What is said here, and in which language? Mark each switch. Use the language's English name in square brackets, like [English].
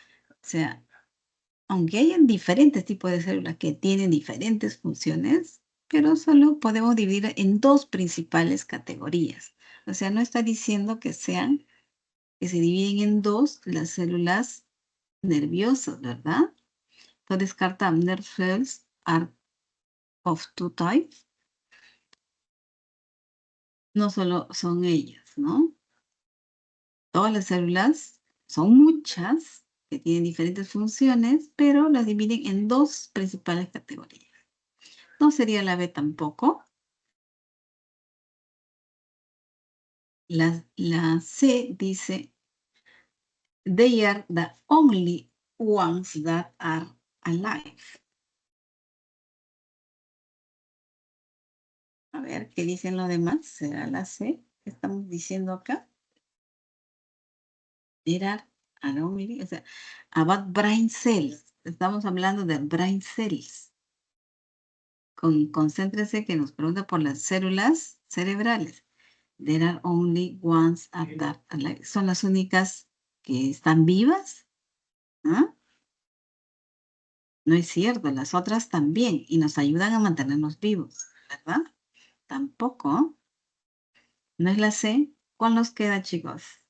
[Spanish] O sea, aunque hayan diferentes tipos de células que tienen diferentes funciones, pero solo podemos dividir en dos principales categorías. O sea, no está diciendo que se dividen en dos las células nerviosas, ¿verdad? Entonces descartamos [English] nerve cells are of two types. [Spanish] No solo son ellas, ¿no? Todas las células son muchas que tienen diferentes funciones, pero las dividen en dos principales categorías. No sería la B tampoco. La C dice, [English] they are the only ones that are alive. [Spanish] A ver, ¿qué dicen los demás? ¿Será la C que estamos diciendo acá? [English] There are only, [Spanish] o sea, [English] about brain cells. [Spanish] Estamos hablando de [English] brain cells. [Spanish] Concéntrese que nos pregunta por las células cerebrales. [English] There are only ones that are alive. [Spanish] ¿Son las únicas que están vivas? ¿Ah? No es cierto, las otras también, y nos ayudan a mantenernos vivos, ¿verdad? Tampoco. ¿No es la C? ¿Cuál nos queda, chicos?